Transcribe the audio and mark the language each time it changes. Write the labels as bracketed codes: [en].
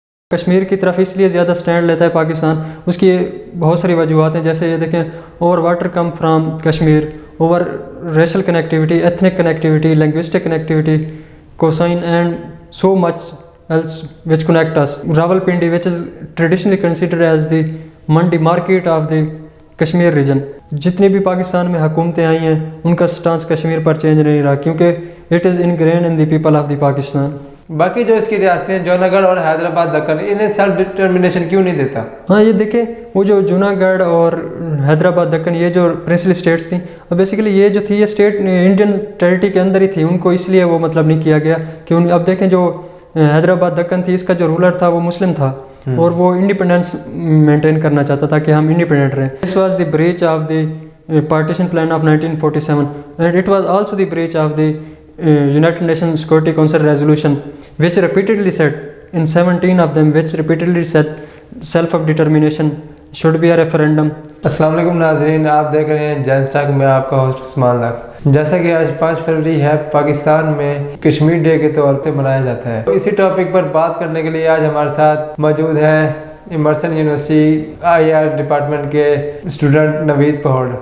[ur] کشمیر کی طرف اس لیے زیادہ سٹینڈ لیتا ہے پاکستان، اس کی بہت ساری وجوہات ہیں، جیسے یہ دیکھیں [en] Over water come from Kashmir, over racial connectivity, ethnic connectivity, linguistic connectivity, cuisine and so much else which connect us. Rawalpindi which is traditionally considered as the mandi market of the Kashmir region. [ur] جتنی بھی پاکستان میں حکومتیں آئی ہیں ان کا سٹانس کشمیر پر چینج نہیں رہا، کیونکہ [en] It is ingrained in the people of the Pakistan. [ur] باقی جو اس کی ریاستیں جونا گڑھ اور حیدرآباد دکن، انہیں سیلف ڈٹرمنیشن کیوں نہیں دیتا؟ ہاں یہ دیکھیں، وہ جو جونا گڑھ اور حیدرآباد دکن یہ جو پرنسلی اسٹیٹس تھیں، اب بیسیکلی یہ جو تھی یہ اسٹیٹ انڈین ٹیریٹری کے اندر ہی تھی، ان کو اس لیے وہ مطلب نہیں کیا گیا کہ اب دیکھیں جو حیدرآباد دکن تھی اس کا جو رولر تھا وہ مسلم تھا اور وہ انڈیپینڈنس مینٹین کرنا چاہتا تھا کہ ہم انڈیپینڈنٹ رہیں. [en] This was the breach of the partition plan of 1947 and it was also the breach of the United Nations Security Council resolution which repeatedly said in 17 of them which repeatedly said self-determination should be a referendum. [ur] السلام علیکم ناظرین، آپ دیکھ رہے ہیں jeans talk میں آپ کا ہوسٹ عثمان لاکھ. جیسا کہ آج 5 فروری ہے، پاکستان میں کشمیر ڈے کے طور پہ منایا جاتا ہے. اسی ٹاپک پر بات کرنے کے لیے آج ہمارے ساتھ موجود ہیں ایمرسن یونیورسٹی IR ڈپارٹمنٹ کے اسٹوڈنٹ نوید پہوڑ.